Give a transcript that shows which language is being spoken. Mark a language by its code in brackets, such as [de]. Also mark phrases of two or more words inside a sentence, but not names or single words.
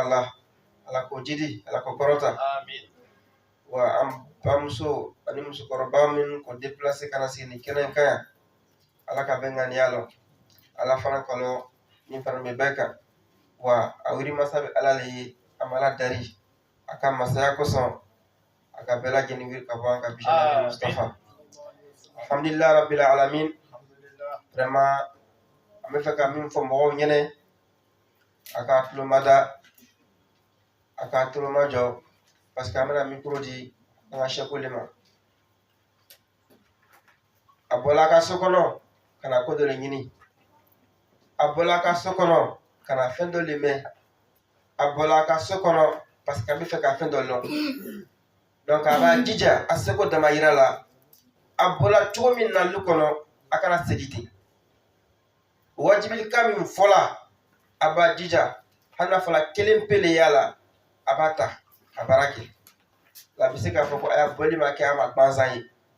[bm] Allah ala ko jidi ala ko kɔrɔta wa an bamuso ani musokɔrɔba min ko déplacer kana sigi ni kɛnɛ kan yan ala ka bɛn ŋaniya lɔ ala fana kɔlɔ min fana bɛ bɛɛ kan wa a wuri masa bɛ ala le ye a mala dari a ka masaya kosɔn a ka bɛɛ lajɛlen wuri ka bɔ an ka bisa nabi Mustafa. [ar] الحمد لله رب العالمين. [bm] Vraiment an bɛ fɛ ka min fɔ mɔgɔw ɲɛnɛ a ka tulomada a ka tulomajɔ [fr] parce que [bm] an bɛna micro di an ka sɛku le ma a bɔla a ka so kɔnɔ ka na ko dɔ le ɲini a bɔla a ka so kɔnɔ ka na fɛn dɔ le mɛn a bɔla a ka so kɔnɔ [fr] parce que [bm] an bɛ fɛ ka fɛn dɔ lɔn donc a b'a jija a seko damayira la a bɔla cogo min na lu kɔnɔ a kana segin ten wajibilika min fɔla a b'a jija hali n'a fɔla kelen pe le y'a la a b'a ta a baara kɛ a bɛ se k'a fɔ ko a y'a bɔli ma kɛ a ma gansan ye